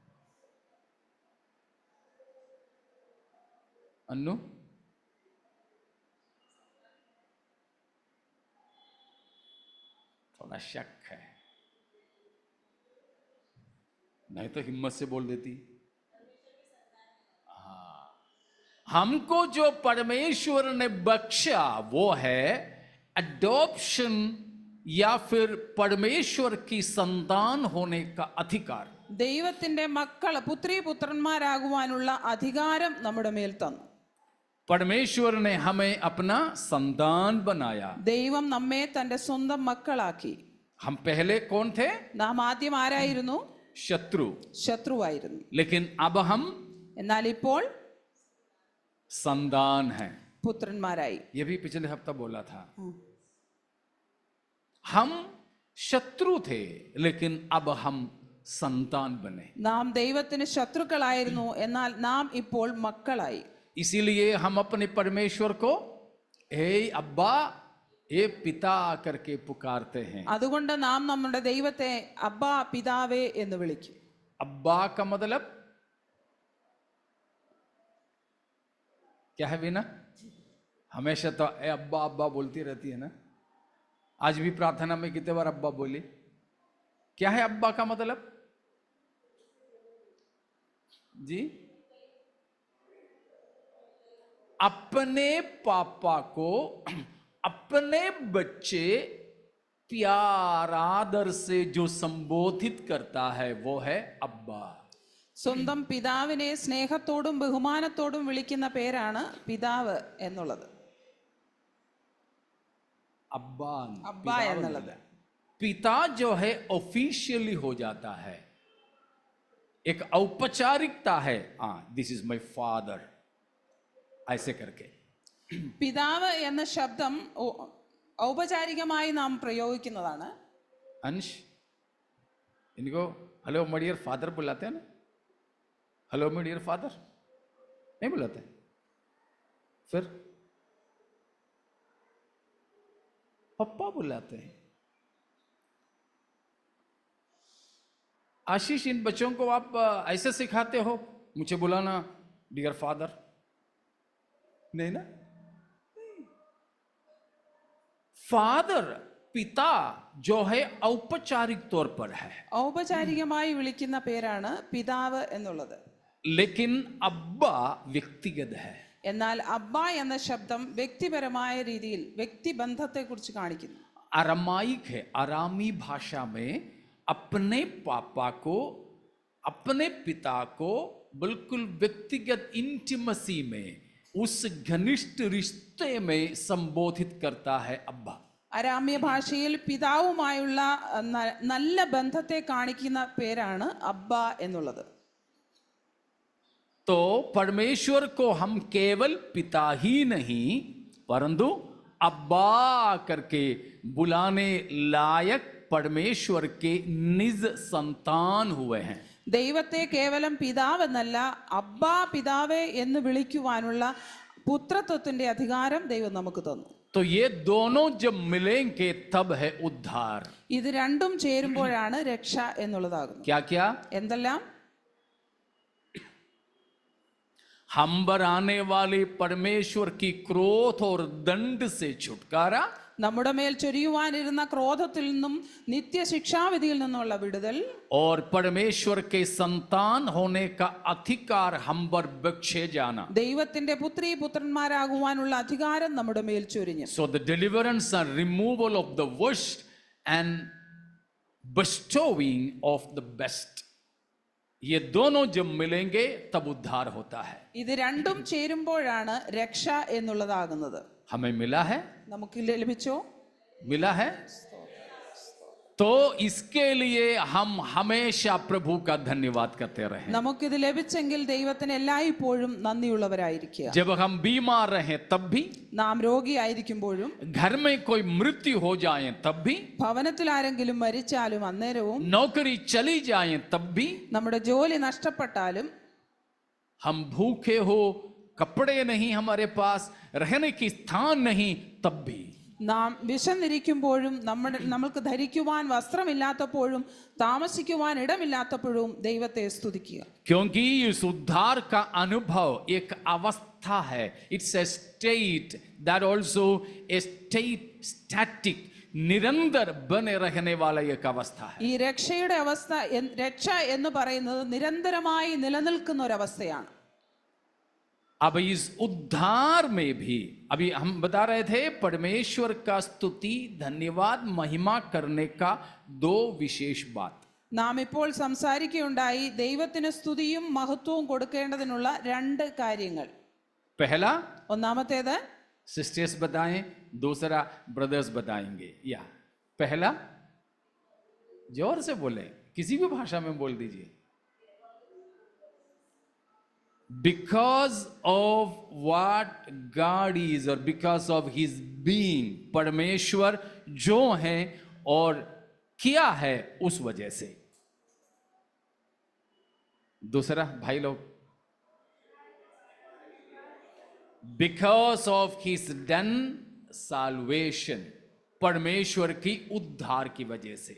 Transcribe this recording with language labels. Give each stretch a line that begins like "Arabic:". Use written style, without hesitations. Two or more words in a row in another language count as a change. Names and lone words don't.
Hindi: अन्नू, थोड़ा शक है, नहीं तो हिम्मत से बोल देती। हमको जो परमेश्वर ने बख्शा वो है अडॉप्शन, या फिर परमेश्वर की संतान होने का अधिकार।
Malayalam: ദൈവത്തിന്റെ മക്കൾ, പുത്രി പുത്രന്മാരാകുവാനുള്ള അധികാരം നമ്മുടെ മേൽ തന്നു.
Hindi: परमेश्वर ने हमें अपना संतान बनाया।
Malayalam: ദൈവം നമ്മെ തന്റെ സ്വന്തം മക്കളാക്കി.
Hindi: हम पहले कौन थे?
Malayalam: നാം ആദ്യം ആരായിരുന്നു?
Hindi: शत्रु,
Malayalam: ശത്രുവായിരുന്നു.
Hindi: लेकिन अब हम
Malayalam: എന്നാൽ ഇപ്പോൾ
Hindi: संतान हैं।
Malayalam: പുത്രന്മാരായി.
Hindi: ये भी पिछले हफ्ता बोला था। हम शत्रु थे, लेकिन अब हम संतान बने।
Malayalam: നാം ദൈവത്തിന് ശത്രുക്കളായിരുന്നു, എന്നാൽ നാം ഇപ്പോൾ മക്കളായി.
Hindi: इसीलिए हम अपने परमेश्वर को हे अब्बा, हे पिता करके पुकारते हैं।
Malayalam: അതുകൊണ്ട് നാം നമ്മുടെ ദൈവത്തെ അബ്ബാ, പിതാവേ എന്ന് വിളിക്കും.
Hindi: अब्बा का मतलब क्या है वीना? हमेशा तो ए अब्बा अब्बा बोलती रहती है ना। आज भी प्रार्थना में कितने बार अब्बा बोली? क्या है अब्बा का मतलब जी? अपने पापा को अपने बच्चे प्यार आदर से जो संबोधित करता है वो है अब्बा।
Malayalam: സ്വന്തം പിതാവിനെ സ്നേഹത്തോടും ബഹുമാനത്തോടും വിളിക്കുന്ന പേരാണ് പിതാവ് എന്നുള്ളത്.
Hindi: अब्बा,
Malayalam: അബ്ബാ എന്നുള്ളത്.
Hindi: पिता जो है ऑफिशियली हो जाता है, एक औपचारिकता है।
English: this is my father,
Hindi: ऐसे करके।
Malayalam: പിതാവ് എന്ന ശബ്ദം ഔപചാരികമായി നാം പ്രയോഗിക്കുന്നതാണ്.
Hindi: अंश, इनको
English: hello my dear father
Hindi: बुलाते हैं ना?
English: hello my dear father
Hindi: नहीं बुलाते? फिर पप्पा बुलाते हैं। आशीष, इन बच्चों को आप ऐसे सिखाते हो मुझे बुलाना
English: dear father?
Hindi: नहीं ना? फादर, पिता जो है औपचारिक तौर पर है,
Malayalam: ഔപചാരികമായി വിളിക്കുന്ന പേരാണ് പിതാവ് എന്നുള്ളത്.
Hindi: लेकिन अब्बा व्यक्तिगत है।
Malayalam: എന്നാൽ അബ്ബ എന്ന ശബ്ദം വ്യക്തിപരമായ രീതിയിൽ വ്യക്തിബന്ധത്തെ കുറിച്ച് കാണിക്കുന്നു.
Hindi: अरामाइक है। अरामी भाषा में अपने पापा को, अपने पिता को बिल्कुल व्यक्तिगत इंटिमेसी में, उस घनिष्ठ रिश्ते में संबोधित करता है अब्बा।
Malayalam: അരാമ്യ ഭാഷയിൽ പിതാവുമായുള്ള നല്ല ബന്ധത്തെ കാണിക്കുന്ന പേരാണ് അബ്ബ എന്നുള്ളത്.
Hindi: तो परमेश्वर को हम केवल पिता ही नहीं परंतु अब्बा करके बुलाने लायक परमेश्वर के निज संतान हुए हैं।
Malayalam: ദൈവത്തെ കേവലം പിതാവെന്നല്ല, അബ്ബാ, പിതാവേ എന്ന് വിളിക്കുവാനുള്ള പുത്രത്വത്തിന്റെ അധികാരം ദൈവം നമുക്ക് തന്നു.
Hindi: तो ये दोनों जब मिलेंगे तब है उद्धार.
Malayalam: ഇത് രണ്ടും ചേരുമ്പോഴാണ് രക്ഷ എന്നുള്ളതാകുന്നത്.
Hindi: क्या क्या?
Malayalam: എന്തെല്ലാം?
Hindi: हम पर आने वाले परमेश्वर की क्रोध और दंड से छुटकारा,
Malayalam: നമ്മുടെ മേൽ ചൊരിയുവാനിരുന്ന ക്രോധത്തിൽ നിന്നും നിത്യശിക്ഷാവിധിയിൽ നിന്നുള്ള വിടുതൽ,
Hindi: और परमेश्वर के संतान होने का अधिकार हम पर बख्शे जाना.
Malayalam: ദൈവത്തിന്റെ പുത്രി പുത്രന്മാരാകുവാനുള്ള അധികാരം നമ്മുടെ മേൽ ചൊരിഞ്ഞു.
English: So the deliverance and removal of the worst and bestowing of the best,
Hindi: ये दोनों जब मिलेंगे तब उद्धार होता है.
Malayalam: ഇത് രണ്ടും ചേരുമ്പോഴാണ് രക്ഷ എന്നുള്ളതാകുന്നത്.
Hindi: हमें मिला है,
Malayalam: നമുക്ക് ലഭിച്ചോ?
Hindi: मिला है. तो इसके लिए हम हमेशा प्रभु का धन्यवाद करते रहे.
Malayalam: നമുക്കിത് ലഭിച്ചെങ്കിൽ ദൈവത്തിന് എല്ലായ്പ്പോഴും നന്ദിയുള്ളവരായിരിക്കുക.
Hindi: जब हम बीमार रहे तब भी,
Malayalam: നാം രോഗിയായിരിക്കുമ്പോഴും,
Hindi: घर में कोई मृत्यु हो जाए तब भी,
Malayalam: ഭവനത്തിൽ ആരെങ്കിലും മരിച്ചാലും അന്നേരവും,
Hindi: नौकरी चली जाए तब भी,
Malayalam: നമ്മുടെ ജോലി നഷ്ടപ്പെട്ടാലും,
Hindi: हम भूखे हो, कपड़े नहीं हमारे पास, रहने की स्थान नहीं, तब भी,
Malayalam: നാം വിശന്നിരിക്കുമ്പോഴും, നമ്മൾക്ക് ധരിക്കുവാൻ വസ്ത്രമില്ലാത്തപ്പോഴും, താമസിക്കുവാൻ ഇടമില്ലാത്തപ്പോഴും ദൈവത്തെ സ്തുതിക്കുക.
Hindi: क्योंकि इस उद्धार का अनुभव एक अवस्था है.
English: it's a state that also a state static,
Hindi: निरंतर बने रहने वाला एक अवस्था है.
Malayalam: ഈ രക്ഷയുടെ അവസ്ഥ, രക്ഷ എന്ന് പറയുന്നത് നിരന്തരമായി നിലനിൽക്കുന്ന ഒരവസ്ഥയാണ്.
Hindi: अब इस उद्धार में भी, अभी हम बता रहे थे, परमेश्वर का स्तुति, धन्यवाद, महिमा करने का दो विशेष बात.
Malayalam: നാം ഇപ്പോൾ സംസാരിക്കുകയുണ്ടായി ദൈവത്തിന് സ്തുതിയും മഹത്വവും കൊടുക്കേണ്ടതിനുള്ള രണ്ട് കാര്യങ്ങൾ.
Hindi: पहला
Malayalam: ഒന്നാമത്തേത്
Hindi: सिस्टर्स बताएं, दूसरा ब्रदर्स बताएंगे. या पहला, जोर से बोले, किसी भी भाषा में बोल दीजिए.
English: Because of what God is, or because of His being,
Hindi: परमेश्वर जो है और किया है उस वजह से. दूसरा भाई लोग,
English: because of His done salvation,
Hindi: परमेश्वर की उद्धार की वजह से.